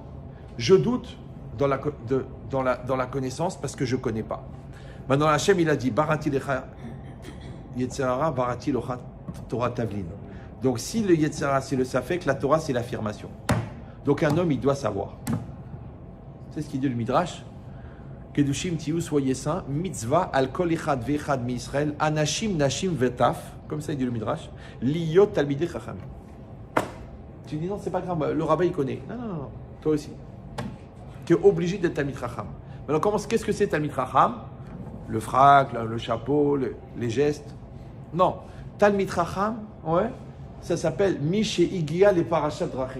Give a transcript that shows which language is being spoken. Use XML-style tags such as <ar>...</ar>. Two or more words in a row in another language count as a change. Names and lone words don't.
<fr>Je doute dans la connaissance parce que je ne connais pas. Maintenant, Hachem, il a dit,</fr> <he>בראתי לך יצר הרע בראתי לך תורה תבלין.</he> <fr>Donc, si le</fr> <he>יצר הרע,</he> <fr>c'est le safek, la Torah, c'est l'affirmation. Donc, un homme, il doit savoir. C'est ce qu'il dit le Midrash.</fr> <he>קדושים תהיו,</he> <fr>soyez saints,</fr> <he>מצוה על כל אחד ואחד מישראל אנשים נשים וטף,</he> <fr>comme ça il dit le Midrash,</fr> <he>להיות תלמידי חכמים.</he> <fr>Tu dis non, c'est pas grave, le rabbin il connaît. Non, toi aussi. Tu es obligé d'être</fr> <he>תלמיד חכם.</he> <fr>Maintenant, qu'est-ce que c'est talmid chacham? Le frac, le chapeau, les gestes.</fr> <he>Non, תלמיד חכם,</he> <fr>ouais, ça s'appelle</fr> <he>מי שהגיע לפרשת דרכים.</he>